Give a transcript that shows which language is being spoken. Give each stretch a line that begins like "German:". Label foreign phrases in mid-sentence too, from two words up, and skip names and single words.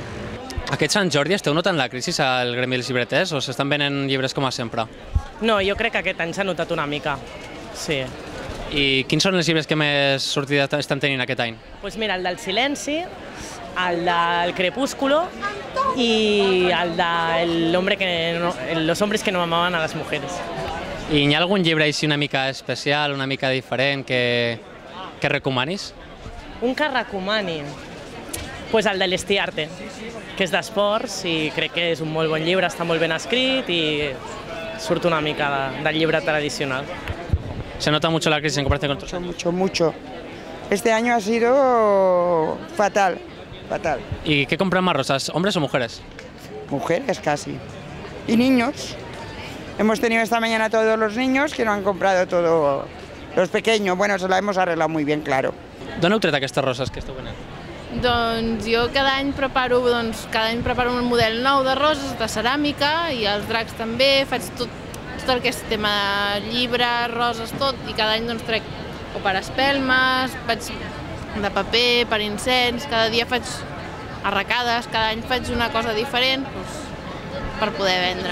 Catalan: Aquest Sant Jordi esteu notant la crisi al gremi dels llibreters o s'estan venent llibres com a sempre? No, jo crec que aquest any s'ha notat una mica, sí. I quins són els llibres que més sortida estan tenint aquest any? Doncs mira, el del Silenci, el del Crepúsculo i el de Los hombres que no amaban a las mujeres. I hi ha algun llibre així una mica especial, una mica diferent que recomanis? Un que recomani? Pues el de l'Estiarte, que és d'esports i crec que és un molt bon llibre, està molt ben escrit i surt una mica del llibre tradicional.
Spanish: ¿Se nota mucho la crisis en comparación con otros años? Mucho. Este año ha sido fatal. ¿Y qué compran más rosas, hombres o mujeres? Mujeres casi. Y niños. Hemos tenido esta mañana todos los niños que no han comprado todo. Los pequeños, bueno, se la hemos arreglado muy bien, claro.
Catalan: D'on heu tret aquestes roses que esteu venent? Doncs jo cada any preparo un model nou de roses, de ceràmica, i els dracs també, faig tot el que és tema de llibres, roses, tot, i cada any doncs trec o per espelmes, faig de paper, per incens, cada dia faig arracades, cada any faig una cosa diferent per poder vendre.